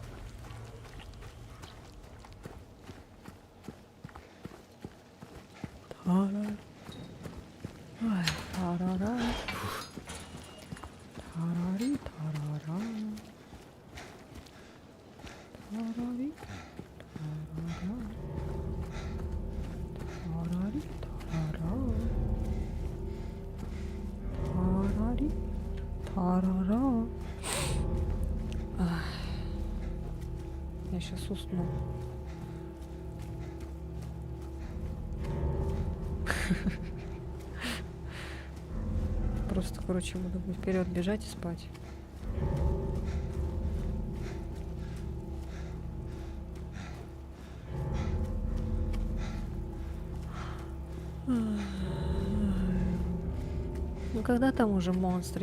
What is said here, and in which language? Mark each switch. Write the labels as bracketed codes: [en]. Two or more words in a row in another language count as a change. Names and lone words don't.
[ru] Тарари, ай, тарара, тарари, тарара, тарари. Тарара. Ах, я сейчас усну. Просто, короче, буду вперед бежать и спать. Ну когда там уже монстры?